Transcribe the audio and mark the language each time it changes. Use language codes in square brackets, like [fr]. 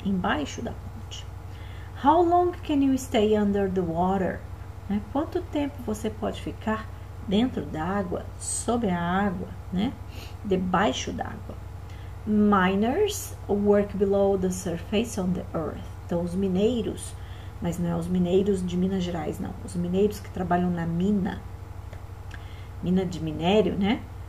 [pt] Embaixo da ponte. [en] How long can you stay under the water? [pt] Né? Quanto tempo você pode ficar dentro da água, sob a água, né? Debaixo d'água. [en] Miners work below the surface on the earth. [pt] Então, os mineiros, mas não é os mineiros de Minas Gerais, não. Os mineiros que trabalham na mina de minério, né?